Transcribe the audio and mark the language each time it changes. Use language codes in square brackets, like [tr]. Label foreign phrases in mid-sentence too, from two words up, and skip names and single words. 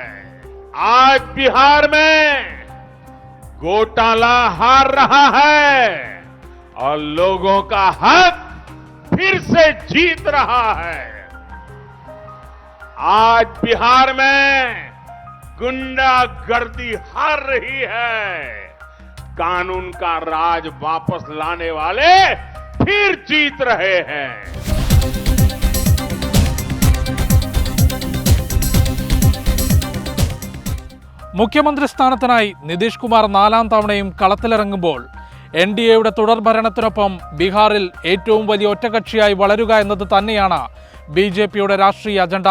[hi] आज बिहार में घोटाला हार रहा है और लोगों का हक फिर से जीत रहा है। आज बिहार में गुंडागर्दी हार रही है, कानून का राज वापस लाने वाले फिर जीत रहे हैं। [ml] മുഖ്യമന്ത്രി സ്ഥാനത്തിനായി നിതീഷ് കുമാർ 4ാം തവണയും കളത്തിലിറങ്ങുമ്പോൾ എൻഡിഎയുടെ തുടർഭരണത്തിനൊപ്പം ബീഹാറിൽ ഏറ്റവും വലിയ ഒറ്റകക്ഷിയായി വളരുക എന്നത് തന്നെയാണ് ബിജെപിയുടെ രാഷ്ട്രീയ അജണ്ട.